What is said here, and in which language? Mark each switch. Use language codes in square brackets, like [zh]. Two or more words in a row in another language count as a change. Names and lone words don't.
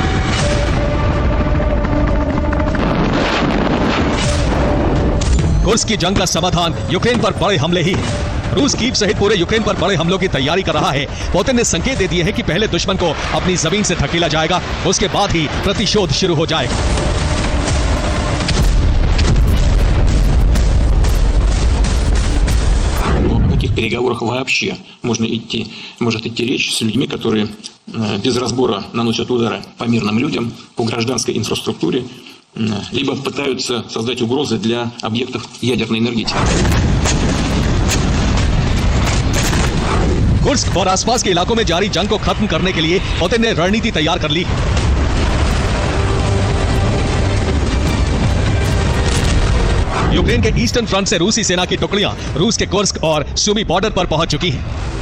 [hi] कुर्स्क की जंग का समाधान यूक्रेन पर बड़े हमले ही है। रूस कीव सहित पूरे यूक्रेन पर बड़े हमलों की तैयारी कर रहा है। पुतिन ने संकेत दे दिए हैं कि पहले दुश्मन को अपनी जमीन से धकेला जाएगा, उसके बाद ही प्रतिशोध शुरू हो जाएगा। [ru] В таких переговорах вообще может идти речь с людьми, которые без разбора наносят удары по мирным людям, по гражданской инфраструктуре, либо пытаются создать угрозы для объектов ядерной энергетики. [hi] कुर्स्क और आसपास के इलाकों में जारी जंग को खत्म करने के लिए पुतिन ने रणनीति तैयार कर ली। यूक्रेन के ईस्टर्न फ्रंट से रूसी सेना की टुकड़ियां रूस के कुर्स्क और सूमी बॉर्डर पर पहुंच चुकी हैं।